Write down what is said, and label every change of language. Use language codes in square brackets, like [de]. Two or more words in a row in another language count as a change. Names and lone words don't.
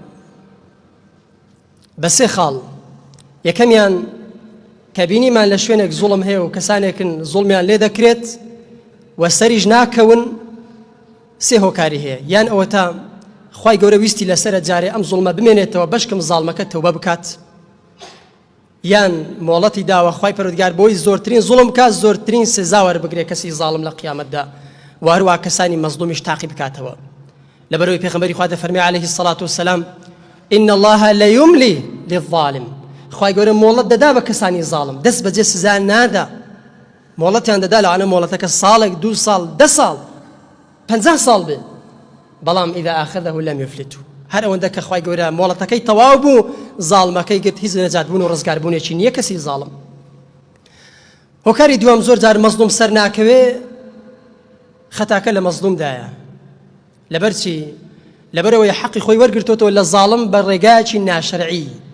[ckb] بە سێ خاڵ یەکەمیان کە بینیمان لە شوێنێک زوڵم هەیە و کەسانێکن زوڵمیان لێ دەکرێت و سەریش ناکەون سێ هۆکاری هەیە یان ئەوە تا خوای گەورە ویستی لەسرە جارێ ئەم زوڵمە بمێنێتەوە بەشکم زاڵمەکە تەوبە بکات یان مۆڵەتی داوە خوای پەروەردگار بۆی زۆرترین زوڵم بکات زۆرترین سزا وەربگرێ کەسی زاڵم لە قیامەتدا و هەروە کەسانی مەزلومیش تاقی بکاتەوە لەبەرەوەی پێغەمبەری خوا دەفەرمێ [ar] عەلەیهی السەڵاتو وەسەلام إن الله ليملي للظالم [ckb] خوای گەورە مۆڵەت دەدا بە کەسانی زاڵم دەست بەجێ سزا نادا مۆڵەتیان دەدا لەوانە مۆڵەتەکە ساڵێک 2 ساڵ 10 ساڵ 50 ساڵ بێ بەڵام [ar] إذا أخذه لم يفلته [ckb] هەر ئەوەندە کە خوای گەورە مۆڵەتەکەی تەواو بوو زاڵمەکەی گرت هیچ نەجاتبوون و ڕزگاربوونێکی نییە کەسی زاڵم هۆکاری دووەم زۆر جار مەزلوم سەر ناکەوێ خەتاکە لە مەزلومدایە لەبەر چی لەبەرەوەی حەقی خۆی وەرگرتوتەوە لە زاڵم بە ڕێگایەکی ناشەرعی